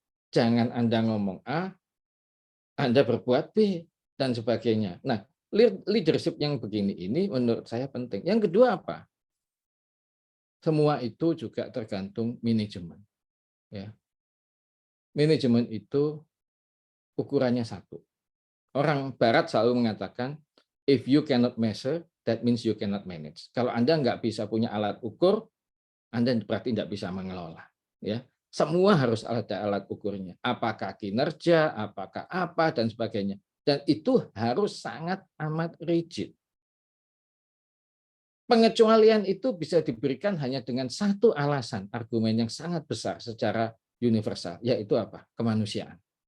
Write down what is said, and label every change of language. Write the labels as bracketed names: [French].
[Indonesian] Jangan Anda ngomong A, Anda berbuat B, dan sebagainya. Nah, leadership yang begini ini menurut saya penting. Yang kedua apa? Semua itu juga tergantung manajemen. Ya. Manajemen itu ukurannya satu. Orang Barat selalu mengatakan, [English] if you cannot measure, that means you cannot manage. [Indonesian] Kalau Anda nggak bisa punya alat ukur, Anda berarti nggak bisa mengelola. Ya. Semua harus ada alat ukurnya. Apakah kinerja, apakah apa, dan sebagainya. Dan itu harus sangat amat rigid. Pengecualian itu bisa diberikan hanya dengan satu alasan, argumen yang sangat besar secara universal, yaitu apa? Kemanusiaan.